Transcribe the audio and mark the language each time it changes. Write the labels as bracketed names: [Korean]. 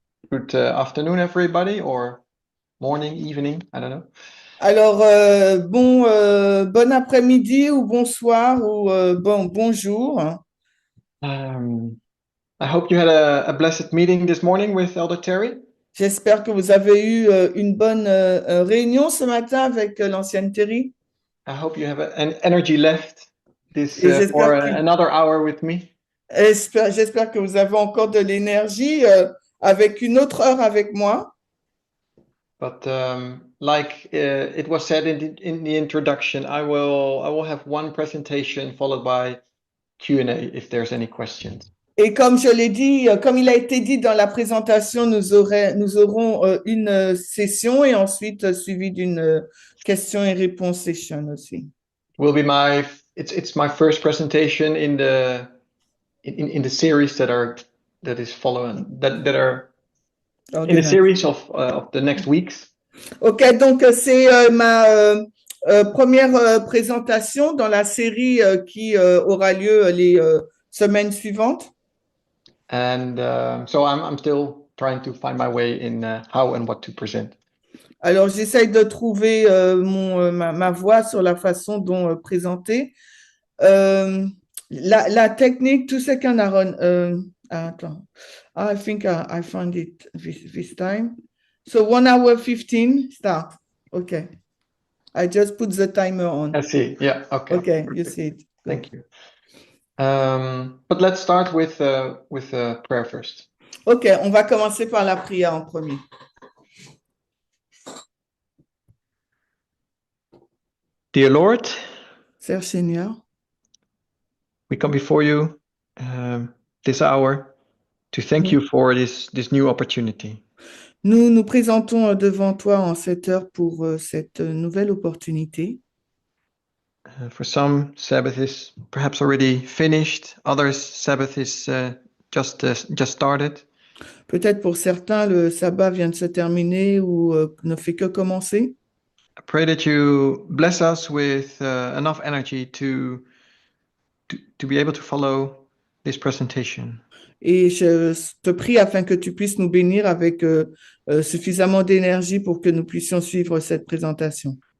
[English] Good afternoon, everybody, or morning, evening, I don't know. [French] Alors, bon après-midi ou bonsoir ou bonjour. [English] I hope you had a blessed meeting this morning with Elder Terry. [French] J'espère que vous avez eu une bonne réunion ce matin avec l'ancienne Terry. [English] I hope you have an energy left this [French] Et [English] for another hour with me. [French] j'espère que vous avez encore de l'énergie avec une autre heure avec moi. [English] But like it was said in the introduction, I will have one presentation followed by Q&A if there's any questions. [French] Et comme je l'ai dit, comme il a été dit dans la présentation, nous aurons une session et ensuite suivi d'une question et réponse session aussi. [English] Will be it's my first presentation in the series that is following that are in the series of the next weeks. [French] Ok, donc c'est ma première présentation dans la série qui aura lieu les semaines suivantes. [English] And so I'm still trying to find my way in how and what to present. [French] Alors j'essaye de trouver ma voix sur la façon dont présenter. La technique, tout ce qu'un Aaron. Attends. [English] I think I found it this time. So 1 hour 15, start. Okay. I just put the timer on. I see. Yeah. Okay. Okay, Perfect. you see it. Thank you. But let's start with prayer first. [French] Ok, on va commencer par la prière en premier. [English] Dear Lord, [French] Cher Seigneur, [English] we come before you this hour to thank you for this new opportunity. [French] Nous nous présentons devant toi en cette heure pour cette nouvelle opportunité. [English] For some, Sabbath is perhaps already finished. Others, Sabbath is just started. [French] Peut-être pour certains, le sabbat vient de se terminer ou ne fait que commencer. [English] I pray that you bless us with enough energy to be able to follow this presentation. [French] Et je te prie afin que tu puisses nous bénir avec suffisamment d'énergie pour que nous puissions suivre cette présentation.